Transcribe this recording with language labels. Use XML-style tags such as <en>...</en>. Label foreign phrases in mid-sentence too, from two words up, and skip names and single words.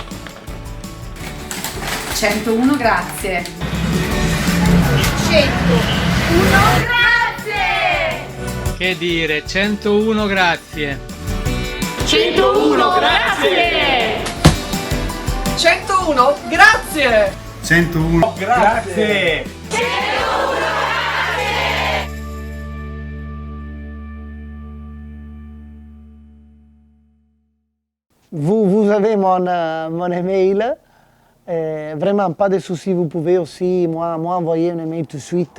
<it>101 grazie! 101 grazie! Che dire, 101 grazie. 101 grazie! 101 grazie! 101 grazie.</it> <fr>Vous avez mon email. Vraiment pas de soucis, vous pouvez aussi m'envoyer un email tout de suite.</fr>